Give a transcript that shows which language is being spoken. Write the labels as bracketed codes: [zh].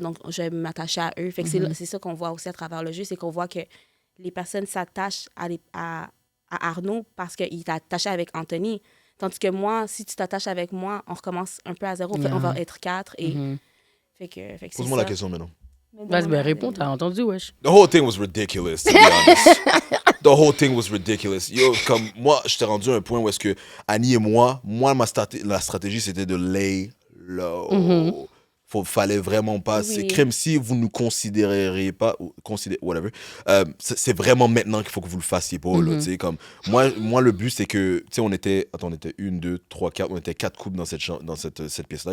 [fr] Donc, je vais m'attacher à eux. Fait que c'est ça qu'on voit aussi à travers le jeu, c'est qu'on voit que les personnes s'attachent à Arnaud parce qu'il est attaché avec Anthony. Tandis que moi, si tu t'attaches avec moi, on recommence un peu à zéro. [en] Yeah. [fr] On va être 4. Et fait que c'est Pose-moi ça. la question maintenant. Vas-y, ben réponds, t'as entendu, wesh. [en] The whole thing was ridiculous, to be honest. The whole thing was ridiculous. [fr] Yo, comme moi, j'étais rendu à un point où est-ce que Annie et moi, la stratégie, c'était de lay low. Fallait vraiment pas. Oui. C'est crème si vous ne nous considéreriez pas, whatever. C'est vraiment maintenant qu'il faut que vous le fassiez pas. Là, tu sais, comme moi, le but, c'est que, tu sais, on était 1, 2, 3, 4, on était 4 couples dans cette pièce-là.